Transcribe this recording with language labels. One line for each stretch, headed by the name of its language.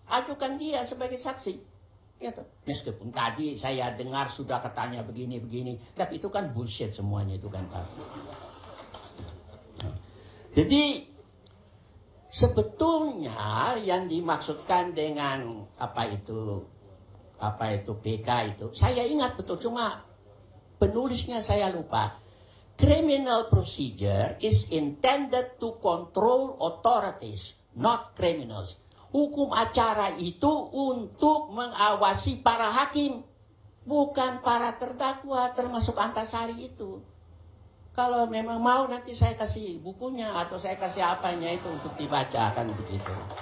Indonesian: Ajukan dia sebagai saksi. Gitu. Meskipun tadi saya dengar sudah katanya begini-begini, tapi itu kan bullshit semuanya itu kan Pak. Jadi sebetulnya yang dimaksudkan dengan apa itu PK itu, saya ingat betul, cuma penulisnya saya lupa.
English: Criminal procedure is intended to control authorities, not criminals.
Indonesian: Hukum acara itu untuk mengawasi para hakim, bukan para terdakwa, termasuk Antasari itu. Kalau memang mau nanti saya kasih bukunya atau saya kasih apanya itu untuk dibaca, kan begitu.